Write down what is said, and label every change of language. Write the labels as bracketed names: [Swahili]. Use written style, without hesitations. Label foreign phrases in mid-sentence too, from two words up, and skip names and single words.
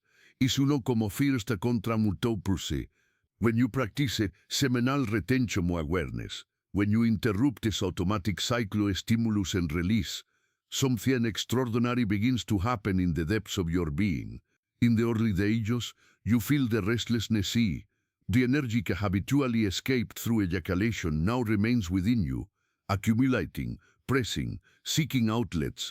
[English] Is uno como first contra multopurse. When you practice seminal retention awareness, when you interrupt this automatic cycle of stimulus and release, something extraordinary begins to happen in the depths of your being. In the early stages, you feel the restlessness. The energy that habitually escaped through ejaculation now remains within you, accumulating, pressing, seeking outlets.